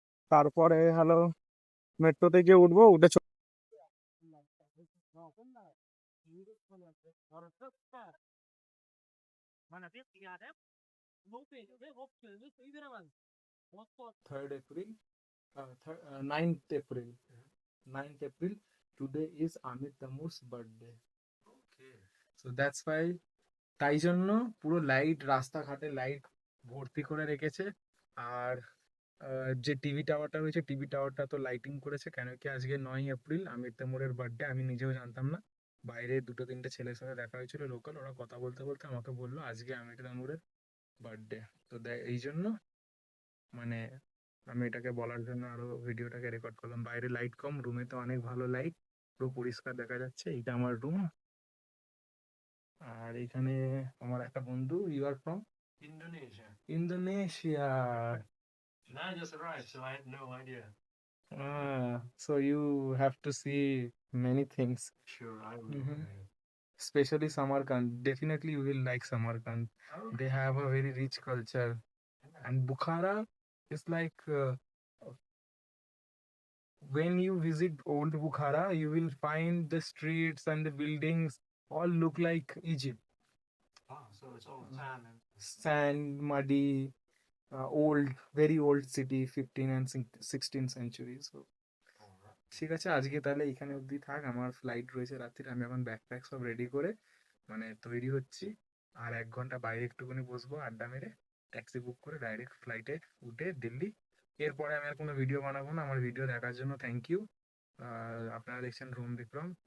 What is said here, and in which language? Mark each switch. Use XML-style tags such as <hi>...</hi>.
<bn>তারপরে হ্যালো, মেট্রোতে গিয়ে উঠবো, উঠে Third April, 9th April, 9th April.</bn> <en>Today is Amit Tamur's birthday. Okay. So that's why,</en> <bn>তাই জন্য পুরো লাইট, রাস্তাঘাটে লাইট ভর্তি করে রেখেছে। আর যে টিভি টাওয়ারটা রয়েছে, টিভি টাওয়ারটা তো লাইটিং করেছে, কেন কি আজকে 9 এপ্রিল আমির তেমুরের বার্থডে। আমি নিজেও জানতাম না। বাইরে দুটো তিনটে ছেলের সাথে দেখা হয়েছিল লোকাল, ওরা কথা বলতে বলতে আমাকে বললো আজকে আমির তেমুরের বার্থডে। তো এই জন্য মানে আমি এটাকে বলার জন্য আরো ভিডিওটাকে রেকর্ড করলাম। বাইরে লাইট কম, রুমে তো অনেক ভালো লাইট, পুরো পরিষ্কার দেখা যাচ্ছে। এটা আমার রুম। আর এখানে আমার একটা বন্ধু,</bn> <en>You are from Indonesia. Indonesia. And I just arrived, so I had no idea. So you have to see many things. Sure, I will. Mhm. Especially Samarkand. Definitely you will like Samarkand. Oh, They have a very rich culture. And Bukhara is like when you visit old Bukhara, you will find the streets and the buildings all look like Egypt. oh, so it's all tan and Sand, muddy, old, very old city, 15th and 16th century. So all right.</en> <bn>ঠিক আছে, আজকে তাহলে এখানে অবধি থাক। আমার flight রয়েছে রাত্রিরে, আমি এখন ব্যাগ প্যাক সব রেডি করে মানে তৈরি হচ্ছি। আর 1 ঘন্টা বাইরে একটুখানি বসবো আড্ডা মেরে, ট্যাক্সি বুক করে ডাইরেক্ট ফ্লাইটে উঠে দিল্লি। এরপরে আমি আর কোনো ভিডিও বানাবো না। আমার ভিডিও দেখার জন্য থ্যাংক ইউ। আপনারা দেখছেন রুম বিক্রম।</bn>